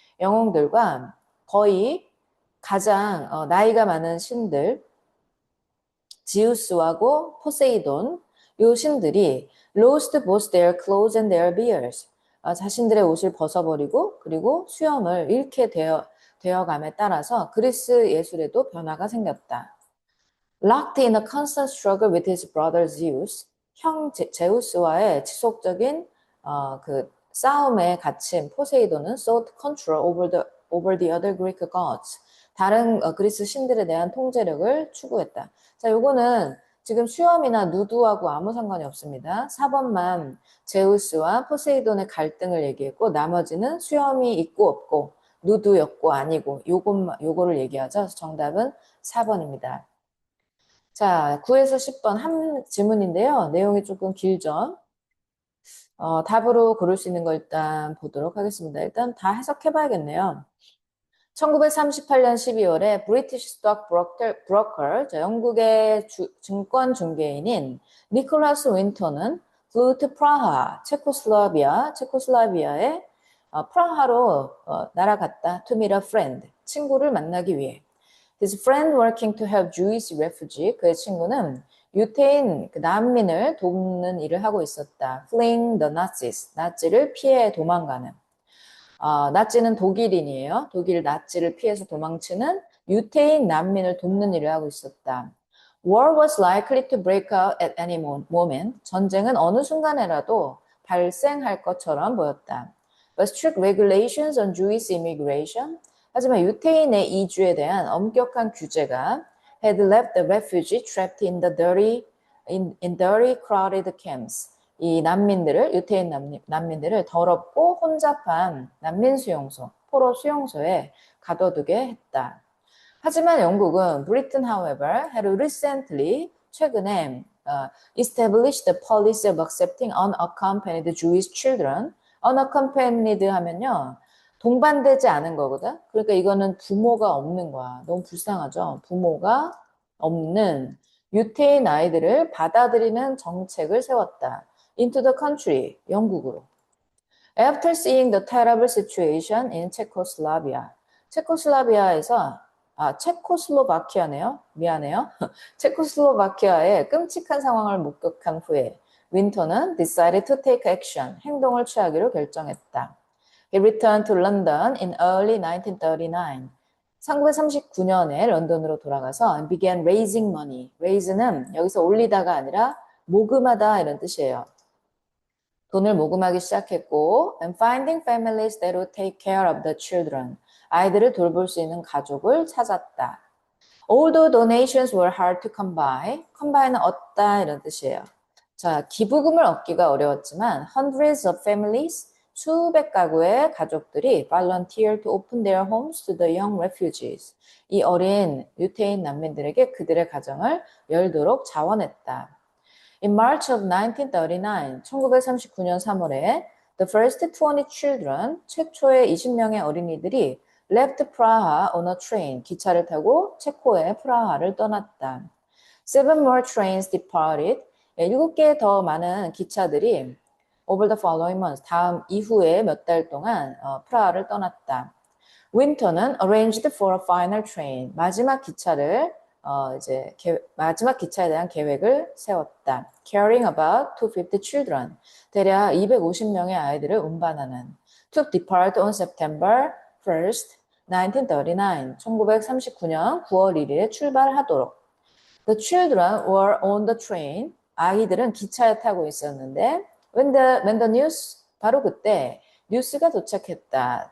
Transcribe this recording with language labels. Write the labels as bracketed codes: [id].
[ko] 영웅들과 거의 가장 나이가 많은 신들 지우스하고 포세이돈 요 신들이 [en] lost both their clothes and their beards. [ko] 자신들의 옷을 벗어버리고 그리고 수염을 잃게 되어감에 따라서 그리스 예술에도 변화가 생겼다. [en] Locked in a constant struggle with his brother Zeus, [ko] 형 제우스와의 지속적인 그 싸움에 갇힌 포세이돈은 [en] sought control over the other Greek gods. [ko] 다른 그리스 신들에 대한 통제력을 추구했다. 자, 요거는 지금 수염이나 누드하고 아무 상관이 없습니다. 4번만 제우스와 포세이돈의 갈등을 얘기했고 나머지는 수염이 있고 없고 누드였고 아니고 요거를 얘기하죠. 정답은 4번입니다. 자, 9에서 10번 한 지문인데요. 내용이 조금 길죠. 답으로 고를 수 있는 거 일단 보도록 하겠습니다. 일단 다 해석해 봐야겠네요. 1938년 12월에 브리티시 스톡 브로커, 영국의 증권 중개인인 니콜라스 윈터는 [en] flew to Praha, [ko] 체코슬라비아의 프라하로 날아갔다. [en] to meet a friend, [ko] 친구를 만나기 위해. [en] His friend working to help Jewish refugee, [ko] 그의 친구는 유태인 난민을 돕는 일을 하고 있었다. [en] Fleeing the Nazis, [ko] 나치를 피해 도망가는. 나치는 독일인이에요. 독일 나치를 피해서 도망치는 유태인 난민을 돕는 일을 하고 있었다. [en] War was likely to break out at any moment. [ko] 전쟁은 어느 순간에라도 발생할 것처럼 보였다. [en] But strict regulations on Jewish immigration. [ko] 하지만 유태인의 이주에 대한 엄격한 규제가 [en] had left the refugee trapped in dirty crowded camps. [ko] 이 유태인 난민들을 더럽고 혼잡한 난민 수용소, 포로 수용소에 가둬두게 했다. 하지만 영국은 [en] Britain, however, had recently, [ko] 최근에 [en] established the policy of accepting unaccompanied Jewish children. [ko] unaccompanied 하면요, 동반되지 않은 거거든. 그러니까 이거는 부모가 없는 거야. 너무 불쌍하죠? 부모가 없는 유태인 아이들을 받아들이는 정책을 세웠다. [en] into the country, [ko] 영국으로. [en] After seeing the terrible situation in Czechoslovakia, [ko] 체코슬라비아에서 체코슬로바키아네요. 미안해요. 체코슬로바키아의 끔찍한 상황을 목격한 후에 윈터는 [en] decided to take action, [ko] 행동을 취하기로 결정했다. [en] He returned to London in early 1939. [ko] 1939년에 런던으로 돌아가서 [en] and began raising money. [ko] raise는 여기서 올리다가 아니라 모금하다 이런 뜻이에요. 돈을 모금하기 시작했고 [en] and finding families that would take care of the children. [ko] 아이들을 돌볼 수 있는 가족을 찾았다. [en] Although donations were hard to come by. [ko] come by는 얻다 이런 뜻이에요. 자, 기부금을 얻기가 어려웠지만 [en] hundreds of families, [ko] 수백 가구의 가족들이 [en] volunteered to open their homes to the young refugees. [ko] 이 어린 유태인 난민들에게 그들의 가정을 열도록 자원했다. [en] In March of 1939, [ko] 1939년 3월에 [en] the first 20 children, [ko] 최초의 20명의 어린이들이 [en] left Praha on a train, [ko] 기차를 타고 체코의 프라하를 떠났다. [en] Seven more trains departed, [ko] 7개 더 많은 기차들이 [en] over the following months, [ko] 다음 이후에 몇 달 동안 프라하를 떠났다. 윈터는 [en] arranged for a final train, [ko] 마지막 기차를 마지막 기차에 대한 계획을 세웠다. [en] Carrying about 250 children, [ko] 대략 250명의 아이들을 운반하는. [en] To depart on September 1st, 1939, [ko] 1939년 9월 1일에 출발하도록. [en] The children were on the train. [ko] 아이들은 기차에 타고 있었는데 [en] when the news, [ko] 바로 그때 뉴스가 도착했다.